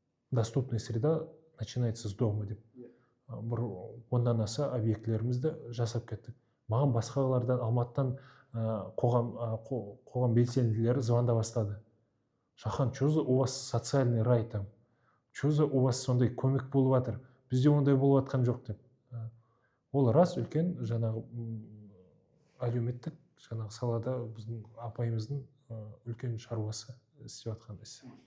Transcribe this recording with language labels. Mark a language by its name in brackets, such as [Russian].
[Russian] Доступная среда начинается с дома деп. [Kazakh] Бір ондан аса объектілерімізді жасап кеттік. Маған басқа қалалардан, Алматыдан қоғам белсенділері звонда бастады. [Russian] Шахан, что за у вас социальный рай там? Что за у вас [Kazakh] сондай көмек болып жатыр? Бізде ондай болып жатқан жоқ деп. Ол рас, үлкен жаңағы әлеуметтік жаңағы салада біздің апайымыздың үлкен шаруасы істеп жатқан іс.